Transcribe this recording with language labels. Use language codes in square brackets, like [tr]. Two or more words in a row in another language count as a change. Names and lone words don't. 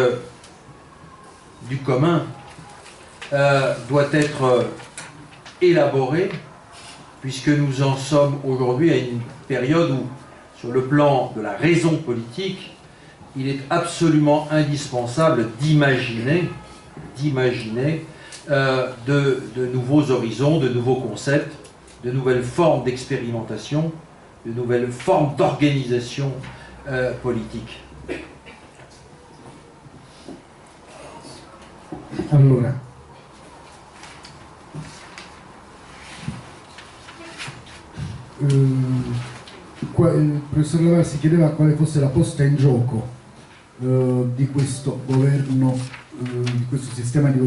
[fr] du commun doit être élaborée, puisque nous en sommes aujourd'hui à une période où, sur le plan de la raison politique, il est absolument indispensable d'imaginer de nouveaux horizons, de nouveaux concepts, de nouvelles formes d'expérimentation, de nouvelles formes d'organisation politique. [it] Allora, il professor Laval si chiedeva quale fosse la posta in gioco di questo governo, di questo sistema di